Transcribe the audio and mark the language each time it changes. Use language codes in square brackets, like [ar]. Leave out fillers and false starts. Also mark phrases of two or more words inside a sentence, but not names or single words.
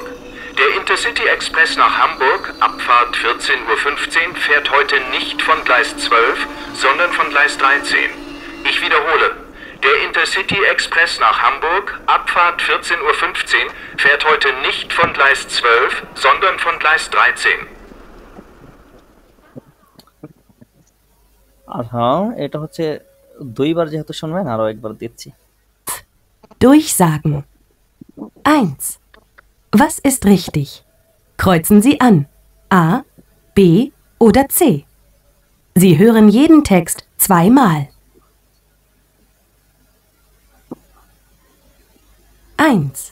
[de] Der Intercity Express nach Hamburg, Abfahrt 14:15 Uhr, fährt heute nicht von Gleis 12, sondern von Gleis 13. Ich wiederhole. Der Intercity Express nach Hamburg, Abfahrt 14:15 Uhr, fährt heute nicht von Gleis 12, sondern von Gleis 13. [bn] আর হ্যাঁ এটা হচ্ছে দুইবার যেহেতু শুনবেন আরো একবার দিচ্ছি। [de] Durchsagen. 1. Was ist richtig? Kreuzen Sie an. A, B oder C. Sie hören jeden Text zweimal. 1.